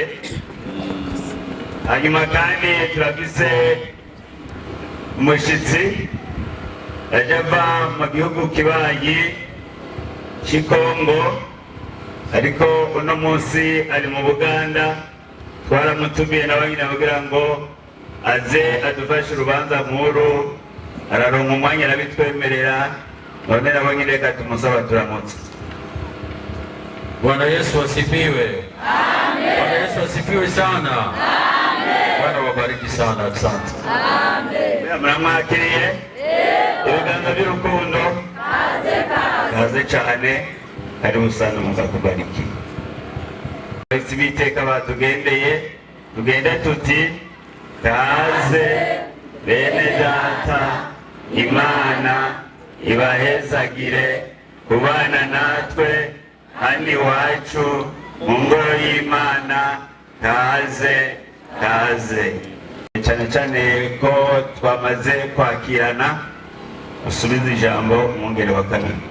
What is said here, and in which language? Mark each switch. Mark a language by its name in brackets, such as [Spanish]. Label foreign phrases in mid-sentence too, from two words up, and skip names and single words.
[Rundi] Hanyuma kandi turafise umushitsi yaje ava mu gihugu kibanyi cy'i Kongo, ariko uno munsi ari mu Buganda. Twaramutumiye nawe nyine kugira ngo aze adufashe urubanza nkuru, araronka umwanya arabitwemerera. None nabo nyine reka tumusaba turamutse. [Swahili] Bwana Yesu asifiwe. Amen. Bwana Yesu asifiwe sana. Amen. Bwana wabariki sana, asante. Amen. [Rundi] Mramwakiriye? Ibiganza by'urukundo. Kaze cyane, [Swahili] karibu sana, Mungu akubariki. [Rundi] bahise biteka batugendeye tugende tuti kaze bene data Imana ibahezagire kubana natwe hano iwacu mu ngoro y'Imana kaze cyane cyane ko twamaze kwakirana usubiza ijambo umwungere wa kane